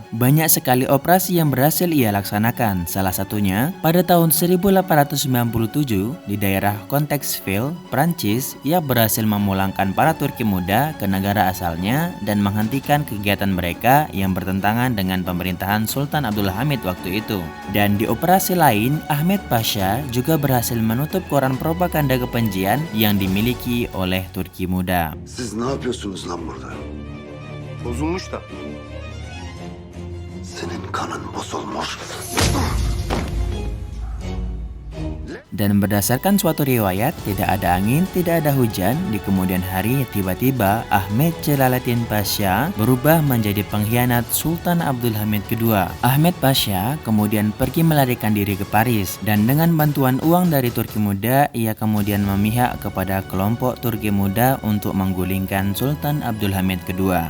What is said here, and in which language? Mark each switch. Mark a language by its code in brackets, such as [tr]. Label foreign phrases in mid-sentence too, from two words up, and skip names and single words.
[id] Banyak sekali operasi yang berhasil ia laksanakan, salah satunya pada tahun 1897 di daerah Contexville, Prancis, ia berhasil memulangkan para Turki muda ke negara asalnya dan menghentikan kegiatan mereka yang bertentangan dengan pemerintahan Sultan Abdulhamid waktu itu. Dan di operasi lain, Ahmed Pasha juga berhasil menutup koran propaganda kebencian yang dimiliki oleh Turki muda. [tr] Siz ne yapıyorsunuz lan burada? Bozulmuş da. Senin kanın bozulmuş. [id] Dan berdasarkan suatu riwayat, tidak ada angin, tidak ada hujan. Di kemudian hari, tiba-tiba Ahmed Jalaluddin Pasha berubah menjadi pengkhianat Sultan Abdulhamid II. Ahmed Pasha kemudian pergi melarikan diri ke Paris, dan dengan bantuan uang dari Turki muda, ia kemudian memihak kepada kelompok Turki muda untuk menggulingkan Sultan Abdulhamid II.